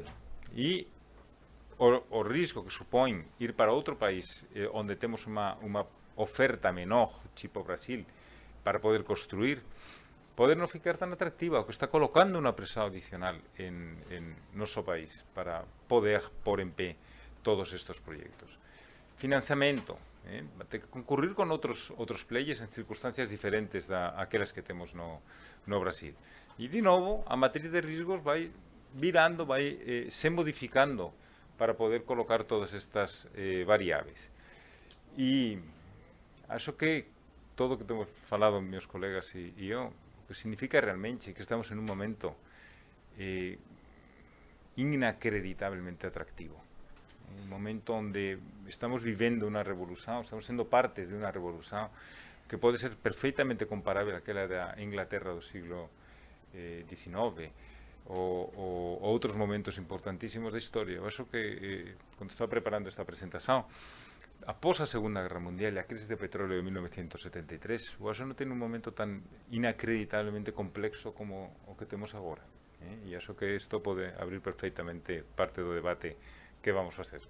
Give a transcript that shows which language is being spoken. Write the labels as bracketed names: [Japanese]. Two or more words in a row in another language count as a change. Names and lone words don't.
[Galician] E o risco que supón ir para outro país onde temos unha oferta menor, tipo Brasil, para poder construir, poder non ficar tan atractiva, o que está colocando unha presión adicional en noso país para poder pôr en pé todos estes proxectos. Financiamento, ter que concurrir con outros players en circunstancias diferentes daquelas que temos no Brasil. E, de novo, a matriz de riscos vai virando, vai se modificando para poder colocar todas estas variáveis. E acho que todo o que temos falado meus colegas e eu, que significa realmente que estamos en un momento inacreditablemente atractivo. Un momento onde estamos vivendo unha revolución, estamos sendo parte de unha revolución que pode ser perfectamente comparable àquela da Inglaterra do siglo XIX, ou outros momentos importantísimos da historia. Eu acho que, quando estaba preparando esta presentación, após a Segunda Guerra Mundial e a crise de petróleo de 1973, eu acho que non ten un momento tan inacreditablemente complexo como o que temos agora. E acho que isto pode abrir perfectamente parte do debate que vamos a facer.